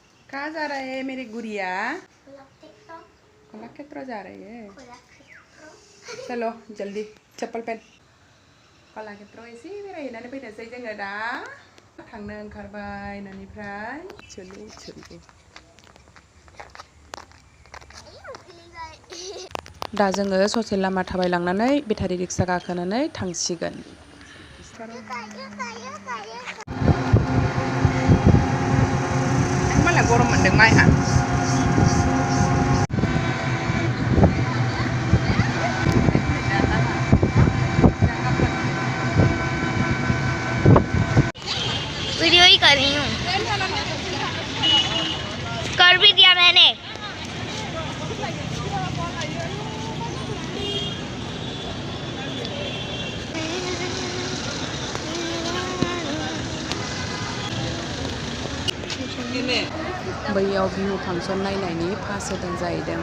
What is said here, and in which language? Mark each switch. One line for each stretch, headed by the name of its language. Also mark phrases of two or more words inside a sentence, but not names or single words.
Hindi: कहाँ जा रहा है मेरी गुड़िया? कलाक्षेत्र जा रही है। चलो जल्दी चप्पल पहन।
Bodo: कलाक्षेत्र एसे बेरायहैनानै फैनोसै जोङो दा थांनो ओंखारबाय न'निफ्राय।
Hindi: चलो चलो
Bodo: दा जोङो ससे लामा थाबायलांनानै बेटारि रिक्सा गाखोनानै थांसिगोन। माला गरम मोनदों माइहा।
Hindi: वीडियो ही कर रही हूँ। कर भी दिया मैंने।
Bodo: बैयाव बिहु फांसन नायनायनि पास होदों जाहैदों।